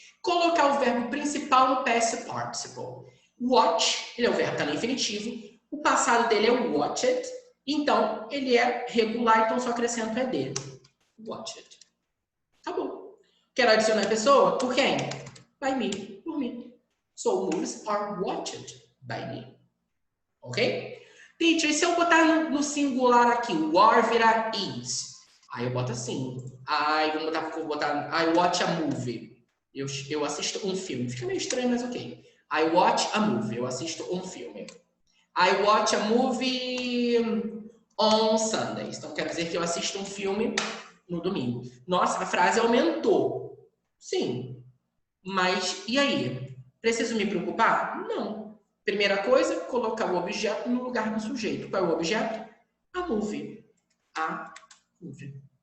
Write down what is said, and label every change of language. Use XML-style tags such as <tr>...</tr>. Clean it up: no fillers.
<pt>Colocar o verbo principal no past participle. Watch, ele é o verbo que tá no infinitivo. O passado dele é o watched. Então, ele é regular, então só acrescento ED. Watched. Acabou. Quero adicionar a pessoa? Por quem?</pt> <en>By me.</en> <pt>Por mim.</pt> <en>So, movies are watched by me.</en> <pt>Ok? Teacher, e se eu botar no singular aqui, o are virar is? Aí eu boto assim. Vou botar</pt> <en>I watch a movie.</en> <pt>Eu assisto um filme. Fica meio estranho, mas ok.</pt> <en>I watch a movie.</en> <pt>Eu assisto um filme.</pt> <en>I watch a movie on Sundays.</en> <pt>Então, quer dizer que eu assisto um filme no domingo. Nossa, a frase aumentou. Sim. Mas, e aí? Preciso me preocupar? Não. Primeira coisa, colocar o objeto no lugar do sujeito. Qual é o objeto?</pt> <en>A movie. A movie.</en>